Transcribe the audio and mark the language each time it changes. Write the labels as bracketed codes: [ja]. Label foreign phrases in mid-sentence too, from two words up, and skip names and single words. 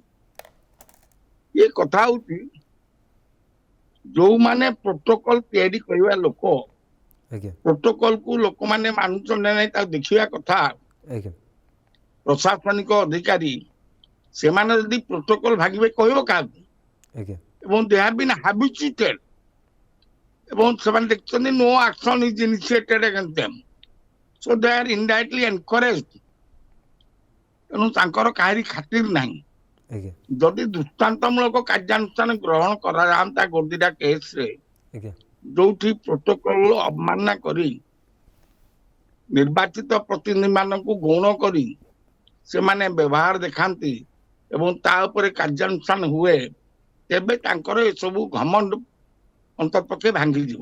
[or] ଏ କଥା ହଉଛି, ଯୋଉମାନେ ପ୍ରୋଟୋକଲ ତିଆରି କରିବା ଲୋକ, ଆଜ୍ଞା ପ୍ରୋଟୋକଲ କୁ ଲୋକମାନେ ମାନୁଛନ୍ତି ନାହିଁ ତାକୁ ଦେଖିବା କଥା। ଆଜ୍ଞା ପ୍ରଶାସନିକ ଅଧିକାରୀ ସେମାନେ ଯଦି ପ୍ରୋଟୋକଲ ଭାଙ୍ଗିବେ କହିବ କାହାକୁ? ଆଜ୍ଞା [en] ଏବଂ they have been habituated, [or] ଏବଂ ସେମାନେ ଦେଖିଛନ୍ତି [en] no action is initiated against them, so they are indirectly encouraged। [or] ତେଣୁ ତାଙ୍କର କାହାରି ଖାତିର ନାହିଁ। ଆଜ୍ଞା ଯଦି ଦୃଷ୍ଟାନ୍ତମୂଳକ କାର୍ଯ୍ୟାନୁଷ୍ଠାନ ଗ୍ରହଣ କରାଯାଆନ୍ତା ଗୋଦିଟା କେସରେ, ଆଜ୍ଞା ଯୋଉଠି ପ୍ରୋଟୋକଲ ଅବମାନନା କରି ନିର୍ବାଚିତ ପ୍ରତିନିଧି ମାନଙ୍କୁ ଗୌଣ କରି ସେମାନେ ବ୍ୟବହାର ଦେଖାନ୍ତି ଏବଂ ତା ଉପରେ କାର୍ଯ୍ୟାନୁଷ୍ଠାନ ହୁଏ, ତେବେ ତାଙ୍କର ଏସବୁ ଘମଣ୍ଡ ଅନ୍ତତଃପକ୍ଷେ ଭାଙ୍ଗିଯିବ।